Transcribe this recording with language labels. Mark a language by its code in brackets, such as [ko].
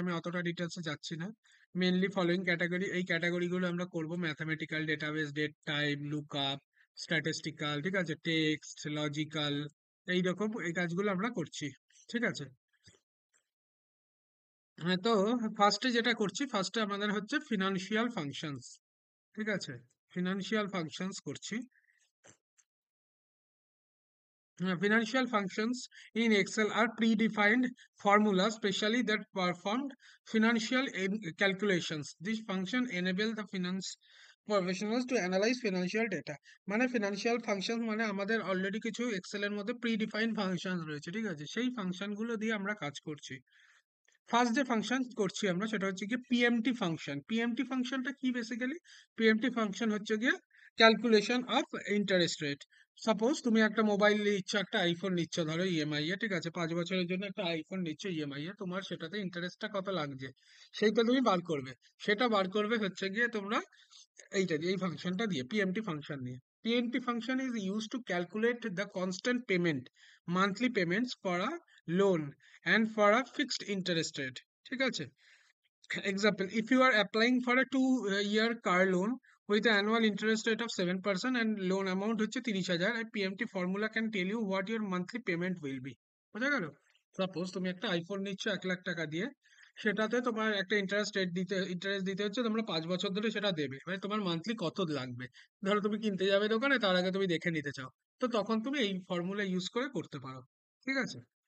[bn] আমি অতটা ডিটেলসে যাচ্ছি না। [en] mainly following category, [bn] এই ক্যাটাগরিগুলো আমরা করব: mathematical, database, date type, lookup, statistical, ঠিক আছে? টেক্সট, লজিক্যাল, এইরকম এই কাজগুলো আমরা করছি, ঠিক আছে? হ্যাঁ, তো ফার্স্টে যেটা করছি, ফার্স্টে আমাদের হচ্ছে ফিনান্সিয়াল ফাংশনস, ঠিক আছে? ফিনান্সিয়াল ফাংশনস করছি। [en] Financial functions in Excel are predefined formulas, specially that performed financial calculations. This function enable the finance professionals to analyze financial data. [bn] মানে financial functions মানে আমাদের অলরেডি কিছু এক্সেল এর মধ্যে প্রিডিফাইন্ড ফাংশন রয়েছে, ঠিক আছে? সেই ফাংশন গুলো দিয়ে আমরা কাজ করছি। ফার্স্ট যে ফাংশন করছি আমরা, সেটা হচ্ছে গিয়ে পিএমটি ফাংশন। পিএমটি ফাংশনটা কি বেসিক্যালি? পিএমটি ফাংশন হচ্ছে গিয়ে [en] Calculation of interest rate. [bn] Suppose তুমি একটা মোবাইল নিচ্ছ, একটা আইফোন নিচ্ছ ধরো ইএমআই এ, ঠিক আছে? 5 বছরের জন্য একটা আইফোন নিচ্ছ ইএমআই এ, তোমার সেটাতে ইন্টারেস্টটা কত লাগছে সেইটা তুমি বার করবে। সেটা বার করবে হচ্ছে গিয়ে তোমরা এইটা দিয়ে, এই ফাংশনটা দিয়ে, পিএমটি ফাংশন নিয়ে। [en] PMT function is use to calculate the constant payment, monthly payments for a loan and for a fixed interest rate, [bn] ঠিক আছে? [en] Example, if you are applying for a 2 year car loan with an annual interest rate of 7% and loan amount [bn] হচ্ছে [en] 30,000, a PMT formula can tell you what your monthly payment will be. [bn] বোঝা গেল? Suppose তুমি একটা iPhone নিচ্ছ 1 লাখ টাকা দিয়ে, সেটাতে তোমার একটা ইন্টারেস্ট দিতে হচ্ছে, তোমরা 5 বছর ধরে সেটা দেবে, মানে তোমার মান্থলি কত লাগবে। ধরো তুমি কিনতে যাবে দোকানে, তার আগে তুমি দেখে নিতে চাও, তো তখন তুমি এই ফর্মুলা ইউজ করে করতে পারো, ঠিক আছে?